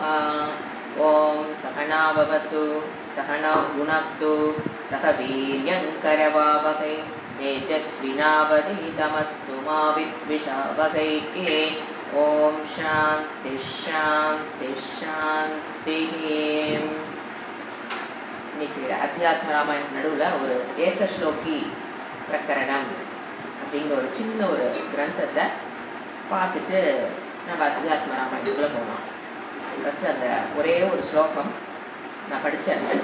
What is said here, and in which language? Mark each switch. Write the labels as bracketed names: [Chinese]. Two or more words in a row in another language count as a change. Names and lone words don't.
[Sanskrit] ॐ सहना भवतु सहनौ भुनक्तु सह वीर्यङ्करवावहै तेजस्विनावधीतमस्तु मा विद्विषावहैः। ॐ शान्ति शान्ति शान्तिः। [Tamil] இன்னைக்கு அத்தியாத்ம ராமாயணம் நடுவில் ஒரு ஏகஸ்லோகி பிரகரணம் அப்படிங்கிற ஒரு சின்ன ஒரு கிரந்தத்தை பார்த்துட்டு நம்ம அத்தியாத்ம ராமாயணத்துக்குள்ள போனோம். ஃபர்ஸ்ட் அந்த ஒரே ஒரு ஸ்லோகம் நான் படித்தேன்.